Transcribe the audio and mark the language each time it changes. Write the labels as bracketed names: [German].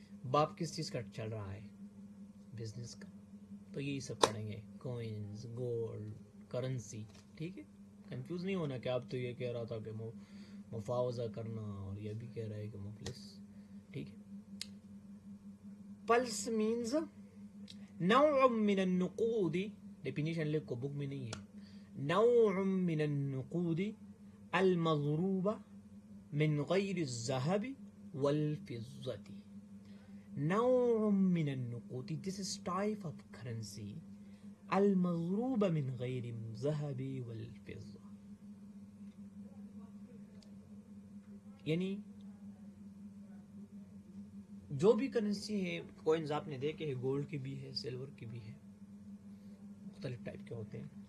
[Urdu] باپ کس چیز کا چل رہا ہے؟ بزنس کا. تو یہی سب پڑھیں گے، کوئنز، گولڈ، کرنسی. ٹھیک ہے، کنفیوز نہیں ہونا کہ آپ تو یہ کہہ رہا تھا کہ مفاوضہ کرنا اور یہ بھی کہہ رہا ہے کہ مفلس. ٹھیک ہے. [English] plus means [Arabic] نوع من النقود. [Urdu] ڈیفینیشن لکھ کو، بک میں نہیں ہے. [Arabic] نوع من النقود المضروبة من غیر الذهب والفضة. نوع من النقود, [English] this is type of currency [Arabic] المضروبة من غیر الذهب والفضة. [Urdu] یعنی جو بھی کرنسی ہے، کوئنز آپ نے دیکھے ہیں، گولڈ کی بھی ہے، سلور کی بھی ہے، مختلف ٹائپ کے ہوتے ہیں.